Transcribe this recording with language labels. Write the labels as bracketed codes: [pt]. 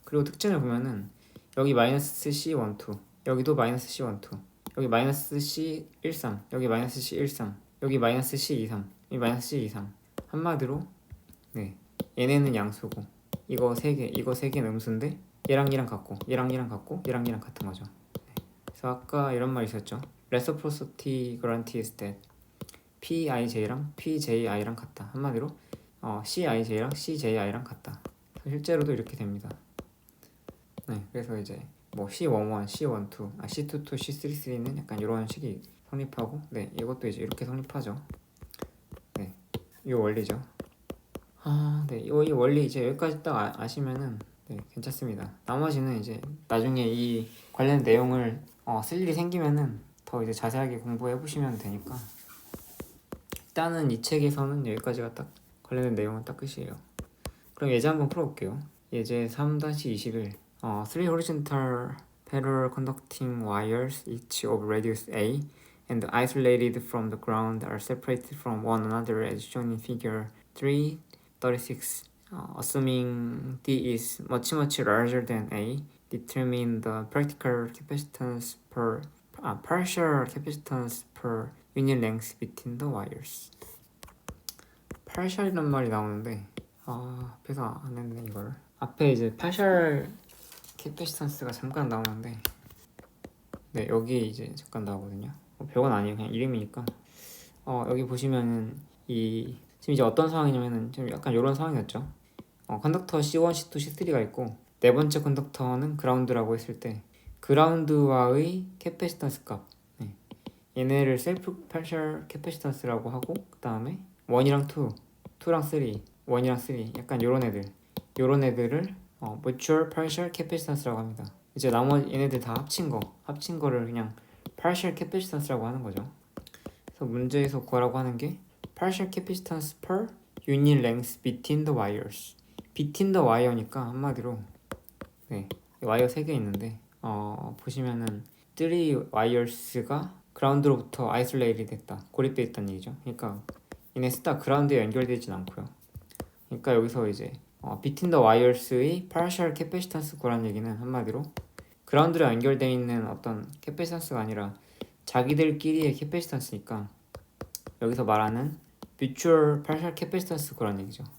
[ko] 그리고 특징을 보면은 여기 마이너스 C12, 여기도 마이너스 C12, 여기 마이너스 C13, 여기 마이너스 C13, 여기 마이너스 C23, 여기 마이너스 C23. 한마디로 얘네는 양수고 이거 세 개는 음수인데 얘랑 같고 얘랑 같고 얘랑 같은 거죠. 그래서 아까 이런 말 있었죠. [en] Reciprocity guarantees that [ko] PIJ랑 PJI랑 같다. 한마디로 CIJ랑 CJI랑 같다. 실제로도 이렇게 됩니다. 그래서 이제 뭐 C11, C12, C22, C33는 약간 이런 식이 성립하고 이것도 이제 이렇게 성립하죠. 이 원리죠. 네, 이 원리 이제 여기까지 딱 아시면은 네, 괜찮습니다. 나머지는 이제 나중에 이 관련 내용을 쓸 일이 생기면은 더 이제 자세하게 공부해 보시면 되니까 일단은 이 책에서는 여기까지가 딱 관련된 내용은 딱 끝이에요. 그럼 예제 한번 풀어볼게요. 예제 [en] 3-21 Three horizontal parallel conducting wires each of radius A and isolated from the ground are separated from one another as shown in figure 336. Assuming D is much larger than A, determine the practical capacitance per partial capacitance per unit length between the wires. [ko] partial이란 말이 나오는데 앞에서 안 했네 이걸. 앞에 이제 partial capacitancega 잠깐 나오는데 네 여기 이제 잠깐 나오거든요. 별건 아니에요. 그냥 이름이니까. 여기 보시면은 지금 이제 어떤 상황이냐면은 좀 약간 이런 상황이었죠. 컨덕터 C1, C2, C3가 있고 네 번째 컨덕터는 그라운드라고 했을 때 그라운드와의 캐패시턴스 값 얘네를 셀프 파셜 캐패시턴스라고 하고 그 다음에 1이랑 2, 2랑 3, 1이랑 3 약간 요런 애들을 mutual partial capacitance라고 합니다. 이제 나머지 얘네들 다 합친 거를 그냥 partial capacitance라고 하는 거죠. 그래서 문제에서 구하라고 하는 게 [en] partial capacitance per unit length between the wires. between the wire [ko] 니까 한마디로 네, 와이어 3개 있는데 보시면은 3 wires가 그라운드로부터 아이솔레이트 됐다, 고립돼 있다는 얘기죠. 그러니까 얘네 다 그라운드에 연결되진 않고요. 그러니까 여기서 이제 [en] between the wires의 [ko] partial capacitance 구라는 얘기는 한마디로 그라운드랑 연결되어 있는 어떤 캐패시턴스가 아니라 자기들끼리의 캐패시턴스니까 여기서 말하는 mutual partial capacitance 구라는 얘기죠.